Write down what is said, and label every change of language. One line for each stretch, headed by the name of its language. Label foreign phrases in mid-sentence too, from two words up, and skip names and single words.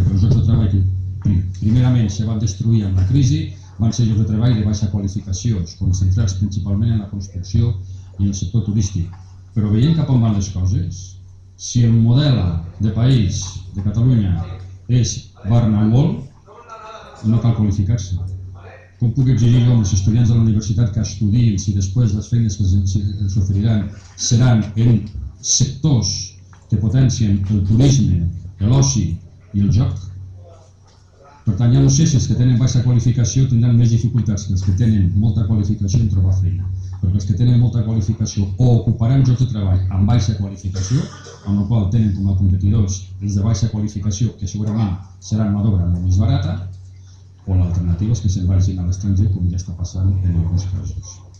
Catalan: Perquè els llocs de treball que primerament se van destruir amb la crisi van ser llocs de treball de baixa qualificació, concentrats principalment en la construcció i en el sector turístic. Però veient cap on van les coses, si el model de país de Catalunya és
English: barn and wall,
Catalan: no cal qualificar-se. Com puc exigir jo als estudiants de la universitat que estudiïn si després les feines que els oferiran seran en sectors que potencien el turisme, l'oci i el joc. Per tant, ja no sé si els que tenen baixa qualificació tindran més dificultats que els que tenen molta qualificació en trobar feina, perquè els que tenen molta qualificació o ocuparan llocs de treball amb baixa qualificació, amb la qual tenen com a competidors els de baixa qualificació, que segurament seran mà d'obra molt més barata, o l'alternativa és que se'n vagin a l'estranger, com ja està passant en alguns casos.